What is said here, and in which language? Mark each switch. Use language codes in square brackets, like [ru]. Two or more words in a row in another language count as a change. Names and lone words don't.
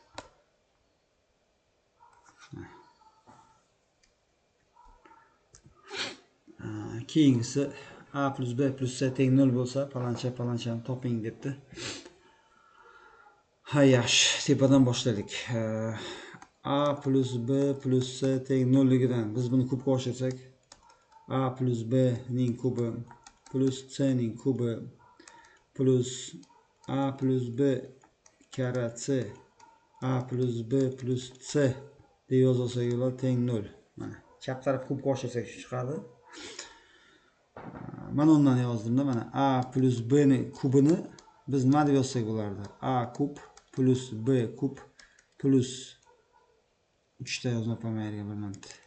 [uz] Keyingisi A plus B plus C teng 0 bo'lsa, palanchani toping debdi. Ha, yaxshi. Tepadan boshladik. A plus B plus C teng 0 ligidan biz buni kubga oshirsak, A plus B ning kubi plus C ning kubi plus A plus B kara C A plus B plus C deb yozilsa bo'ladi teng 0. Mana chap taraf kubga oshirsak shu chiqadi. Mana undan yozdim-da, mana A plus B ning kubini biz nima deb yozsak bo'lardi? A kub plus B kub plus 3 ta yozmabman yerga bir minut.